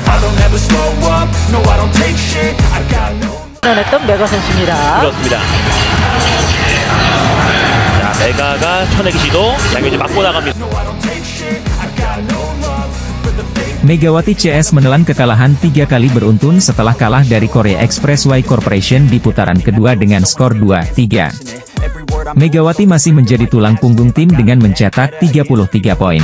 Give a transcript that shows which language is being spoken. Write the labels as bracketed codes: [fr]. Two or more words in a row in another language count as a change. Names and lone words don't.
[en] don't ever slow up, no I don't take shit, I got no. [ko] 했던 메가 선수입니다. 그렇습니다. 자, 메가가 쳐내기 시도. 양현지 맞고 나갑니다. [id] Megawati CS menelan kekalahan 3 kali beruntun setelah kalah dari Korea Expressway Corporation di putaran kedua dengan skor 2-3. Megawati masih menjadi tulang punggung tim dengan mencetak 33 poin.